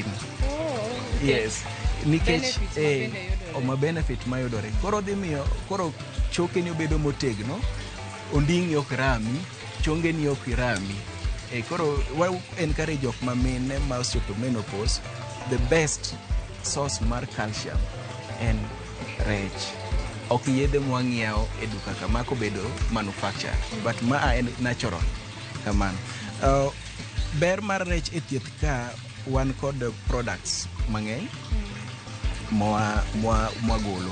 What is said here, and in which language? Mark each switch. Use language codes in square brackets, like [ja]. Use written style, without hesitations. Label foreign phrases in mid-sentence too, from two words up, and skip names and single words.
[luo] Yes, nikech oma benefit mayudore. Koro dhi miyo koro choke ni obedo motegno, onding'i ok rami, chonge ni ok rami. Koro wa encourage jok mamine ma osechopo menopause, [en] the best source mar calcium [luo] en rech. Ok yedhe mwang'iewo e duka kama kobedo manufacture, but ma en natural kamano. Ber mar rech e thieth ka wan kod products mang'eny mwagolo.